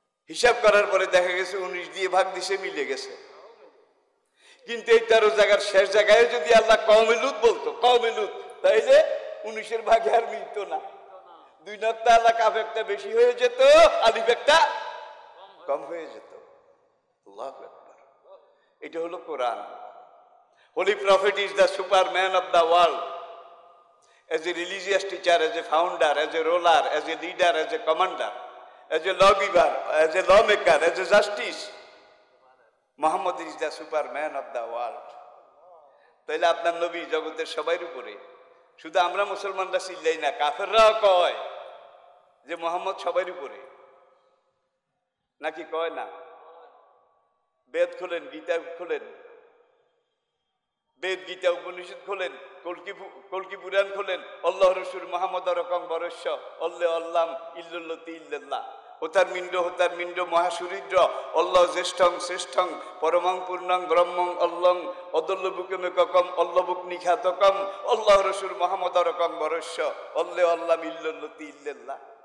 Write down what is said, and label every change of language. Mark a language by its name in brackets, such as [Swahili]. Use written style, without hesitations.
[Bangla] হিসাব করার পরে দেখা গেছে 19 দিয়ে ভাগ দিছে, মিলে গেছে। কিন্তু এই 13 জায়গার শেষ জায়গায় যদি আল্লাহ কওমি লূত বলতো, কওমি লূত, তাইলে 19-এর ভাগে আর মিলতো না। 2 নক্তা আলা কাফ একটা বেশি হয়ে যেত, আলিফ একটা কম হয়ে যেত। আল্লাহু আকবার। এটা হলো কোরআন। [English] Holy Prophet is the superman of the world. As a religious teacher, as a founder, as a ruler, as a leader, as a commander, as a lawgiver, as a lawmaker, as a justice, Muhammad is the superman of the world. [Bangla] তাইলে আপনার নবী জগতের সবার উপরে। শুধু আমরা মুসলমানরা চিল্লাই না, কাফেররাও কয় যে মুহাম্মদ সবার উপরে, নাকি কয় না? বেদ খোলেন, গীতা খোলেন, বেদ গীতা উপনিষদ খোলেন, কলকি পুরাণ খোলেন, আল্লাহ রসুল মুহাম্মদ রকম বরস্য অল্লে অল্লাম ইল্লতি ইল্লাল্লাহ হোতার মিন্ড মহাসুরিদ্র অল্লাহ জ্যেষ্ঠং শ্রেষ্ঠং পরমং পূর্ণং ব্রহ্মং অল্লং অদল্য বুকেমে ককম অল্লবুক নিখাতকম আল্লাহ রসুল মুহাম্মদ রকম বরস্য অল্লে অল্লাম ইল্লতি ইল্লাল্লাহ।